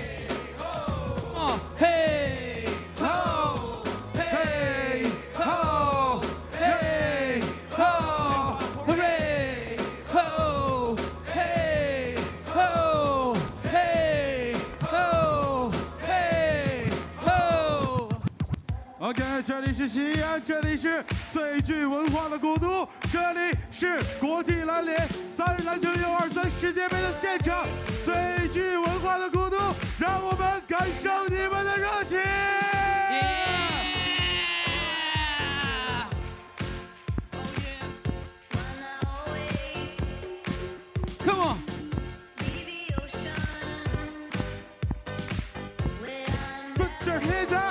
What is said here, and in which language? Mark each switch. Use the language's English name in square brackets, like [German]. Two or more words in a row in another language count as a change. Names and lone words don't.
[Chinese] Oh, hey, ho, hey, ho, hey, ho, hooray, ho, hey, ho, hey, ho, hey, ho. OK， 这里是西安，这里是最具文化的古都，这里是国际篮联3日篮球123世界杯的现场，最具文化的古都，让我们感受你们的热情。 [English] Come on. Put your hands up.